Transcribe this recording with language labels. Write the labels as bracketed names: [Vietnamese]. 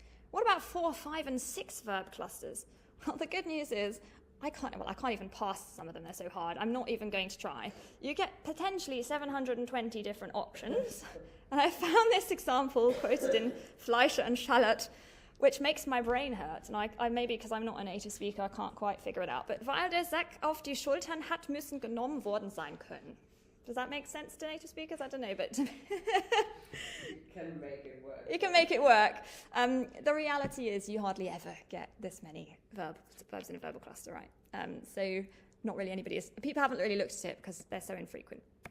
[English] What about 4, 5, and 6 verb clusters? Well, the good news is I can't even pass some of them, they're so hard. I'm not even going to try. You get potentially 720 different options. And I found this example quoted in Fleischer and Schallert, which makes my brain hurt. And I maybe because I'm not a native speaker, I can't quite figure it out. [German] But weil der Sack auf die Schultern hat müssen genommen worden sein können. [English] Does that make sense to native speakers? I don't know, but You can make it work. You can make it work. The reality is you hardly ever get this many verbs in a verbal cluster, right? So not really people haven't really looked at it because they're so infrequent.